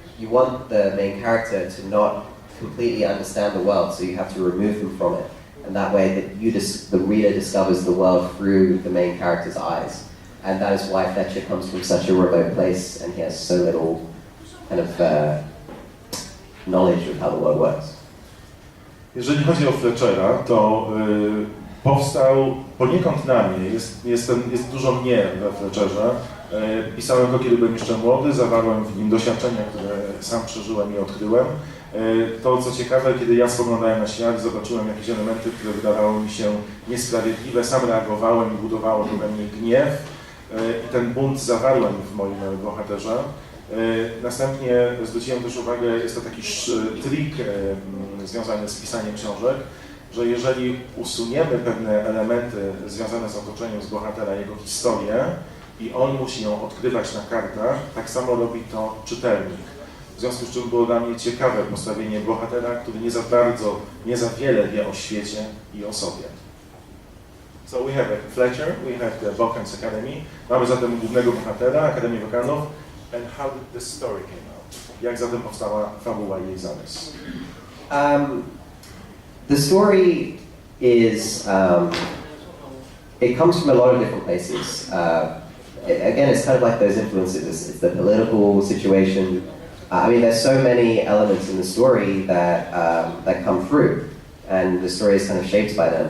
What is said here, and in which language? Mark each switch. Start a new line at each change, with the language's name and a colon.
English: You want the main character to not completely understand the world, so you have to remove them from it. And that way that the reader discovers the world through the main character's eyes. And that is why Fletcher comes from such a remote place and he has so little kind of knowledge of how the world works.
Polish: Jeżeli chodzi o Fletchera, to powstał poniekąd na mnie, jest dużo mnie we Fletcherze. Pisałem go, kiedy byłem jeszcze młody, zawarłem w nim doświadczenia, które sam przeżyłem i odkryłem. To, co ciekawe, kiedy ja spoglądałem na świat, zobaczyłem jakieś elementy, które wydawały mi się niesprawiedliwe, sam reagowałem i budowało to we mnie gniew i ten bunt zawarłem w moim bohaterze. Następnie zwróciłem też uwagę, jest to taki trik związany z pisaniem książek, że jeżeli usuniemy pewne elementy związane z otoczeniem, z bohatera, jego historię i on musi ją odkrywać na kartach, tak samo robi to czytelnik. W związku z czym było dla mnie ciekawe postawienie bohatera, który nie za wiele wie o świecie i o sobie.
English: So we have Fletcher, we have the Vulcan's Academy.
Polish: Mamy zatem głównego bohatera, Akademię Wokanów.
English: And how did the story came out?
Polish: Jak zatem powstała fabuła i jej zarys?
English: The story is, it comes from a lot of different places. Again, it's kind of like those influences. It's the political situation. I mean, there's so many elements in the story that come through, and the story is kind of shaped by them.